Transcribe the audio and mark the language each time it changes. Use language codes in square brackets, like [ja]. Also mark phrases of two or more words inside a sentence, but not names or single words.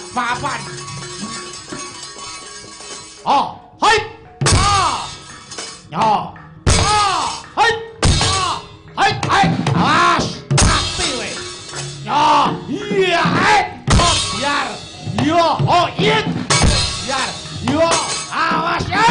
[id] kapan. Oh, hai. Ah. Yo. Ah, hai. Ah, hai, hai. Awas, mati we. Yo, iya, hai. Oh, biar. Yo, oh, iya. Biar. Yo, awas, hai.